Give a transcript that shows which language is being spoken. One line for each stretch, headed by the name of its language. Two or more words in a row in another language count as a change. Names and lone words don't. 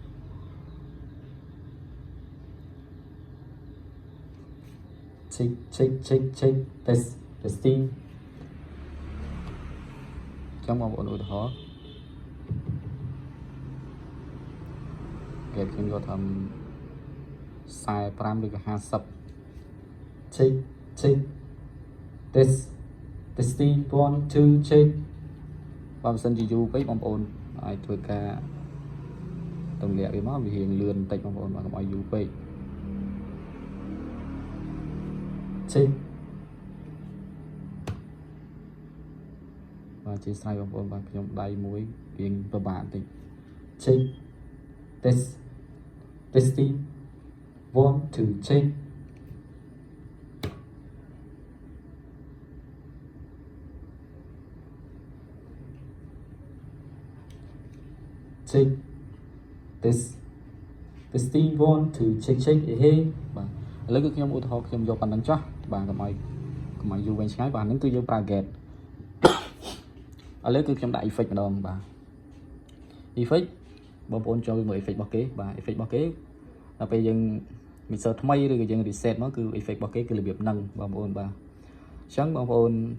English: check testing
Khmer: ចឹងបងប្អូនឧទាហរណ៍គេខ្ញុំយកធ្វើ 45ឬក៏50
English: check testing 1 2 check
Khmer: បើមិនសិនជាយូរពេកបងប្អូនអាចធ្វើការទម្លាក់វាមកវារៀងលឿនបន្តិចបងប្អូនបាទកុំឲ្យយូរពេក check បាទជាស្រ័យបងប្អូនបាទខ្ញុំដៃមួយរៀងពិបាកបន្តិច
English: check testing 1 2 check testing 1 2 check
Khmer: ហេបាទឥឡូវគឺខ្ញុំឧទាហរណ៍ខ្ញុំយកប៉ុណ្្នឹងចោះបាទកុំឲ្យយូរវែងឆ្ងាយបាទហ្នឹងគឺយើងប្រើ gate ឥឡូវគឺខ្ញុំដាក់ effect ម្ដងបាទ effect បងប្អូនចូលមើល effect របស់គេបាទ effect របស់គេដល់ពេលយើង mixer ថ្មីឬក៏យើង reset មកគឺ effect របស់គេគឺរបៀបហ្នឹងបងប្អូនបាទអញ្ចឹងបងប្អូន